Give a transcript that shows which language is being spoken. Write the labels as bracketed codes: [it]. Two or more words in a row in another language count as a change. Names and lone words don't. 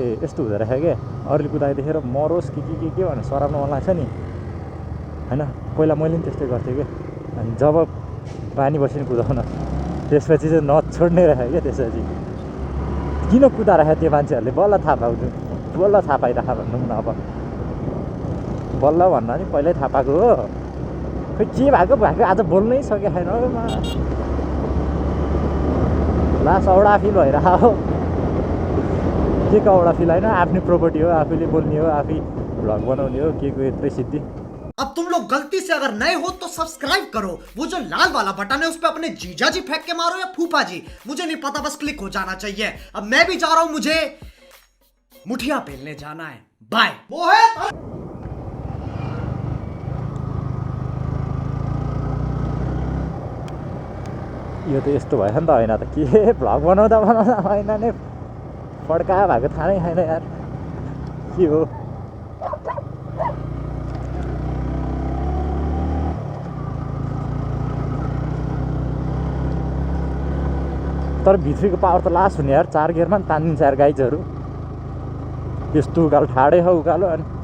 [ne] यस्तो हुँदो रहेछ क्या अरूले कुदाएको देखेर मरोस् के भने सराप्न मन लाग्छ नि होइन पहिला मैले पनि त्यस्तै गर्थेँ क्या अनि जब बानी बसी कुदाउन त्यसपछि चाहिँ नछोड्ने रहेछ क्या त्यसपछि किन कुदाइरहेको त्यो मान्छेहरूले बल्ल थाहा पाइरह भनौँ न अब बल्ल भन्दा नि पहिल्यै थाहा पाएको हो खै के भएको आज बोल्नै सकेको छैन हो लास्ट औडा फिल भइरह हो के को औडा फिल होइन आफ्नै प्रपर्टी हो आफूले बोल्ने हो आफै भ्लग बनाउने हो के को यत्रै सिद्धि [hi] अब तुम लोग गलती से अगर नए हो तो सब्सक्राइब करो वो जो लाल वाला बटन है उस पर अपने जीजा जी फेंक के मारो या फूफा जी मुझे नहीं पता बस क्लिक हो जाना चाहिए अब मैं भी जा रहा हूं मुझे मुठिया पेलने जाना है बाय [ne] यो त यस्तो भयो नि त होइन त के भ्लग बनाउँदा होइन नै फड्का भएको थाहा नै छैन यार के हो तर भित्रीको पावर त लास्ट हुने यार 4 गियरमा पनि तानिन्छ यार गाइजहरू यस्तो उकालो ठाडै हो उकालो अनि